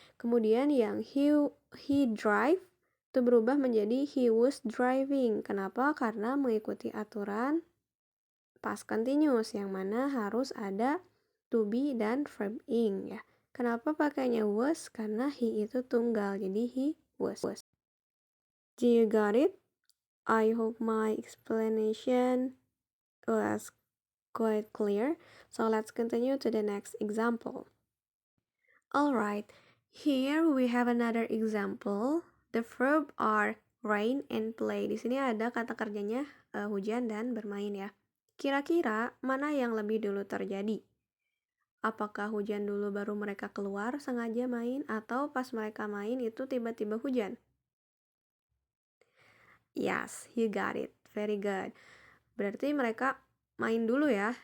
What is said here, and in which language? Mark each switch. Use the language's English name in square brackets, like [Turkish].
[Indonesian] Kemudian yang [English] he drive [Indonesian] itu berubah menjadi [English] he was driving. [Indonesian] Kenapa? Karena mengikuti aturan past continuous yang mana harus ada to be dan verb ing ya. Kenapa pakainya was? Karena he itu tunggal, jadi he was. [English] Do you got it? I hope my explanation was quite clear. So let's continue to the next example. Alright, here we have another example. The verb are rain and play. [Indonesian] Di sini ada kata kerjanya hujan dan bermain ya. Kira-kira mana yang lebih dulu terjadi? Apakah hujan dulu baru mereka keluar sengaja main, atau pas mereka main itu tiba-tiba hujan? [English] Yes, you got it. Very good. [Indonesian] Berarti mereka main dulu ya.